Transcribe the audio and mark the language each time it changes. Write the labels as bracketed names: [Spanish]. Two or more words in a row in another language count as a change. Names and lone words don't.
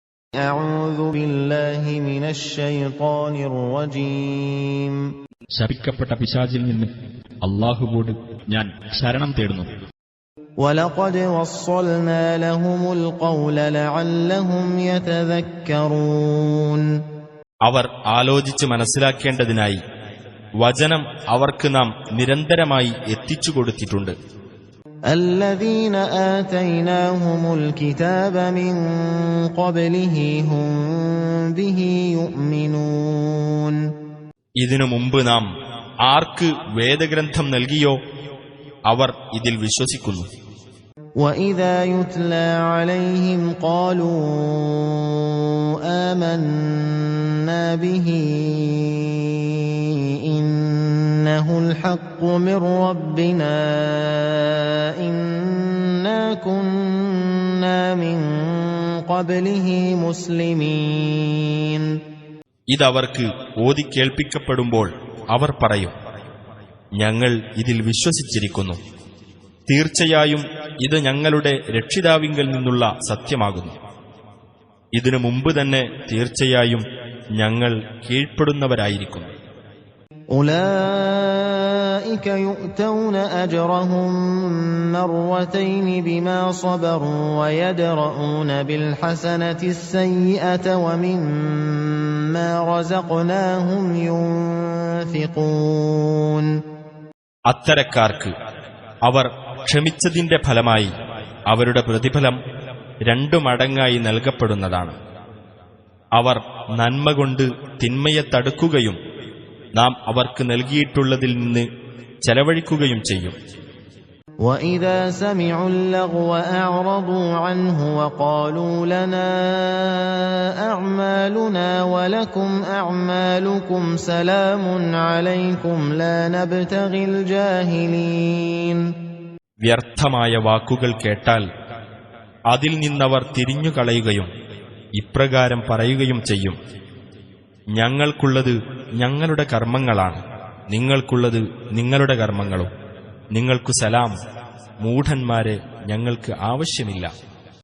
[Arabic] أعوذ بالله من الشيطان الرجيم [Malayalam] ശപിക്കപ്പെട്ട പിശാചിൽ നിന്ന് അല്ലാഹുവോട് ഞാൻ ശരണം തേടുന്നു. [Arabic] ولقد وصلنا لهم القول لعلهم يتذكرون [Malayalam] അവർ ആലോചിച്ച് മനസ്സിലാക്കേണ്ടതിനായി വചനം അവർക്ക് നാം നിരന്തരമായി എത്തിച്ചു കൊടുത്തിട്ടുണ്ട്. [Arabic] الذين آتيناهم الكتاب من قبله هم به يؤمنون [Malayalam] ഇതിനു മുമ്പ് നാം ആർക്ക് വേദഗ്രന്ഥം നൽകിയോ അവർ ഇതിൽ വിശ്വസിക്കുന്നു. [Arabic] وإذا يتلى عليهم قالوا آمنا به إنه الحق من ربنا إنا كنا من قبله مسلمين [Malayalam] ഇതവർക്ക് ഓതിക്കേൾപ്പിക്കപ്പെടുമ്പോൾ അവർ പറയും, ഞങ്ങൾ ഇതിൽ വിശ്വസിച്ചിരിക്കുന്നു. തീർച്ചയായും ഇത് ഞങ്ങളുടെ രക്ഷിതാവിങ്കൽ നിന്നുള്ള സത്യമാകുന്നു. ഇതിനു മുമ്പ് തന്നെ തീർച്ചയായും ഞങ്ങൾ കീഴ്പ്പെടുന്നവരായിരിക്കുന്നു. [Arabic] أولئك يؤتون أجرهم مرتين بما صبروا ويدرؤون بالحسنة السيئة ومما رزقناهم ينفقون [Malayalam] അത്തരക്കാർക്ക് അവർ ക്ഷമിച്ചതിന്റെ ഫലമായി അവരുടെ പ്രതിഫലം 2 മടങ്ങായി നൽകപ്പെടുന്നതാണ്. അവർ നന്മ കൊണ്ട് തിന്മയെ തടുക്കുകയും നാം അവർക്ക് നൽകിയിട്ടുള്ളതിൽ നിന്ന് ചെലവഴിക്കുകയും ചെയ്യും. [Arabic] وَإِذَا سَمِعُوا اللَّغْوَ أَعْرَضُوا عَنْهُ وَقَالُوا لَنَا أَعْمَالُنَا وَلَكُمْ أَعْمَالُكُمْ سَلَامٌ عَلَيْكُمْ لَا نَبْتَغِي الْجَاهِلِينَ [Malayalam] വ്യർത്ഥമായ വാക്കുകൾ കേട്ടാൽ അതിൽ നിന്നവർ തിരിഞ്ഞുകളയുകയും ഇപ്രകാരം പറയുകയും ചെയ്യും, ഞങ്ങൾക്കുള്ളത് ഞങ്ങളുടെ കർമ്മങ്ങളാണ്, നിങ്ങൾക്കുള്ളത് നിങ്ങളുടെ കർമ്മങ്ങളും. നിങ്ങൾക്കു സലാം, മൂഢന്മാരെ ഞങ്ങൾക്ക് ആവശ്യമില്ല.